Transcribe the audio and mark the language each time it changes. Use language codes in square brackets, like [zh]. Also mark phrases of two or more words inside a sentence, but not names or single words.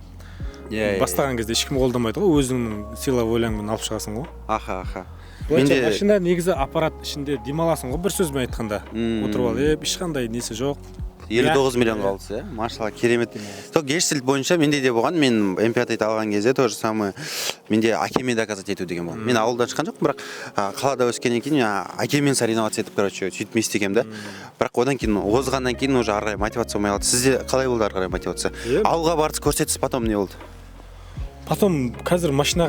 [kk] Бастаған кезде ешкім қолдамайды ғой, өзіңнің [ru] сила волаңмен [kk] алып шығасың ғой. Аха. Былайша машина негізі аппарат ішінде демаласың ғой, бір сөзбен айтқанда. Отырып алып, ешқандай несі жоқ. 59 миллион қалдысы, машалла, керемет. Сол гештальт бойынша менде де болған, мен М5 алған кезде [ru] то же самое, [kk] менде әкеме доказать ету деген болды. Мен ауылдан шыққан жоқпын, бірақ қалада өскеннен кейін әкемен соревноваться етіп, короче, сөйтіп істегем да. Бірақ одан кейін озғаннан кейін уже ары қарай мотивация болмай қалды. Сізде қалай болды ары қарай мотивация? Ауылға барып көрсетсіз, потом не болды? Потом қазір машинаға